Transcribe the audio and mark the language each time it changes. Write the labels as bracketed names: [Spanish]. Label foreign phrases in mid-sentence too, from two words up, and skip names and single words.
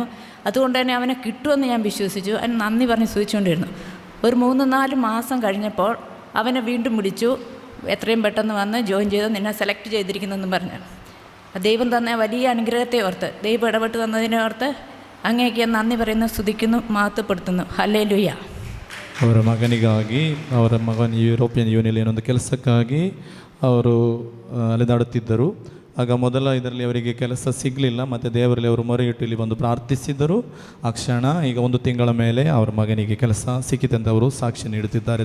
[Malayalam] അതുകൊണ്ട് തന്നെ അവനെ കിട്ടുമെന്ന് ഞാൻ വിശ്വസിച്ചു. അതിന് നന്ദി പറഞ്ഞ് സൂചിച്ചുകൊണ്ടിരുന്നു. ഒരു 3-4 മാസം കഴിഞ്ഞപ്പോൾ അവനെ വീണ്ടും വിളിച്ചു. എത്രയും പെട്ടെന്ന് വന്ന് ജോയിൻ ചെയ്ത് നിന്നെ സെലക്ട് ചെയ്തിരിക്കുന്നെന്നും പറഞ്ഞു. ദൈവം തന്ന വലിയ അനുഗ്രഹത്തെ ഓർത്ത്, ദൈവം ഇടപെട്ട് തന്നതിനെ ഓർത്ത് അങ്ങേക്ക് നന്ദി പറയുന്നു, സ്തുതിക്കുന്നു, മഹത്വപ്പെടുത്തുന്നു. ഹല്ലേലൂയ. [Kannada] ಅವರ ಮಗನಿಗಾಗಿ, ಅವರ ಮಗನ ಯುರೋಪಿಯನ್ ಯೂನಿಯನ್ ಏನೊಂದು ಕೆಲಸಕ್ಕಾಗಿ ಅವರು ಅಲೆದಾಡುತ್ತಿದ್ದರು. ಆಗ ಮೊದಲ ಇದರಲ್ಲಿ ಅವರಿಗೆ ಕೆಲಸ ಸಿಗಲಿಲ್ಲ. ಮತ್ತು ದೇವರಲ್ಲಿ ಅವರು ಮೊರೆಯಿಟ್ಟು ಇಲ್ಲಿ ಬಂದು ಪ್ರಾರ್ಥಿಸಿದ್ದರು. ಆ ಕ್ಷಣ ಈಗ 1 ತಿಂಗಳ ಮೇಲೆ ಅವರ ಮಗನಿಗೆ ಕೆಲಸ ಸಿಕ್ಕಿತೆಂದು ಅವರು ಸಾಕ್ಷಿ ನೀಡುತ್ತಿದ್ದಾರೆ.